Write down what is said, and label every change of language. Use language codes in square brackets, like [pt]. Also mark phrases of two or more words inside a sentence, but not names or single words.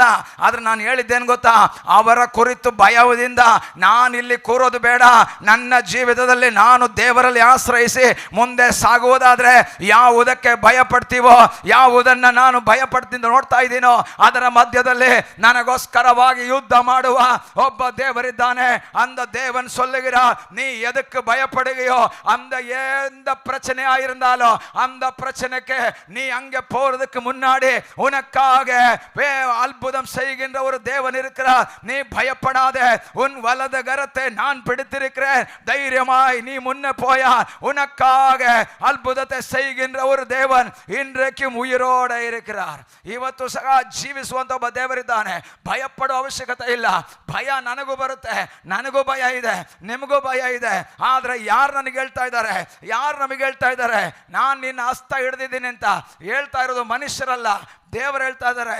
[kn] ಆದರೆ ನಾನು ಹೇಳಿದ್ದೇನು ಗೊತ್ತಾ, ಅವರ ಕುರಿತು ಭಯದಿಂದ ನಾನಿಲ್ಲಿ ಕೂರೋದು ಬೇಡ. ನನ್ನ ಜೀವಿತದಲ್ಲಿ ನಾನು ದೇವರಲ್ಲಿ ಆಶ್ರಯಿಸಿ ಮುಂದೆ ಸಾಗುವುದಾದರೆ ಯಾವುದಕ್ಕೆ ಭಯಪಡ್ತೀವೋ, ಯಾವುದನ್ನು ನಾನು ಭಯಪಡ್ತಿಂದ ನೋಡ್ತಾ ಇದ್ದೀನೋ, ಅದರ ಮಧ್ಯದಲ್ಲಿ ನನಗೋಸ್ಕರ ಯುದ್ಧ ಮಾಡುವ ಒಬ್ಬ ದೇವರಿದ್ದಾನೆ. [ta] அந்த தேவன் சொல்லுகிறார், நீ எதுக்கு பயப்படுகையோ, அந்த எந்த பிரச்சனையா இருந்தாலும் அந்த பிரச்சனைக்கு நீ அங்கே போறதுக்கு முன்னாடி உனக்காக அற்புதம் செய்கின்ற ஒரு தேவன் இருக்கிறார். நீ பயப்படாதே, உன் வலது கரத்தை நான் பிடித்திருக்கிறேன், தைரியமாய் நீ முன்ன போயா. உனக்காக அற்புதத்தை செய்கின்ற ஒரு தேவன் இன்றைக்கும் ಉಯಿರೋಡೆ இருக்கிறார். [kn] ಇವತ್ತು ಸಹ ಜೀವಿಸುವಂತ ಒಬ್ಬ ದೇವರಿದ್ದಾನೆ. ಭಯಪಡೋ ಅವಶ್ಯಕತೆ ಇಲ್ಲ. ಭಯ ನನಗೂ ಬರುತ್ತೆ, ನನಗೂ ಭಯ ಇದೆ, ನಿಮಗೂ ಭಯ ಇದೆ. ಆದರೆ ಯಾರು ನನಗೆ ಹೇಳ್ತಾ ಇದ್ದಾರೆ, ಯಾರು ನಮಗೆ ಹೇಳ್ತಾ ಇದ್ದಾರೆ, ನಾನು ನಿನ್ನ ಹಸ್ತ ಹಿಡಿದಿದ್ದೀನಿ ಅಂತ ಹೇಳ್ತಾ ಇರೋದು ಮನುಷ್ಯರಲ್ಲ, ದೇವರು ಹೇಳ್ತಾ ಇದ್ದಾರೆ.